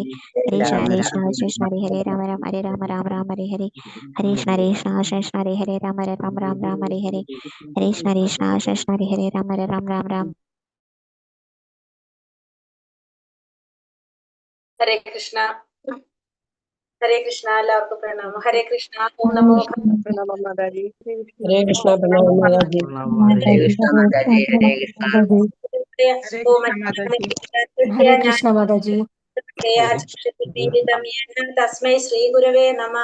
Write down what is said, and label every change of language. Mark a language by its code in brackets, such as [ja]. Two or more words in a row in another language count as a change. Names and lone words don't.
[sa] ഹരേ കൃഷ്ണ ഹരേ ഹരേ രാമ രാമ ഹരേ രാമ രാമ രാമ ഹരേ ഹരേ. ഹരേ കൃഷ്ണ ഹരേ ഹരേ രാമ രാമ രാമ രാമ ഹരേ ഹരേ. ഹരേ കൃഷ്ണ ഹരേ ഹരേ രാമ രാമ രാമ രാമ. ഹരേ കൃഷ്ണ ഹരേ കൃഷ്ണ. [ml] എല്ലാവർക്കും പ്രണാമം. [sa] ഹരേ കൃഷ്ണ. ഓം നമോ [ml] പ്രണാമം മാതാജി. ഹരേ കൃഷ്ണ പ്രണാമം മാതാജി. ഹരേ കൃഷ്ണ മാതാജി. ഹരേ കൃഷ്ണ. ഹരേ കൃഷ്ണ മാതാജി. [sa] തസ്മൈ ശ്രീ ഗുരവേ നമഃ.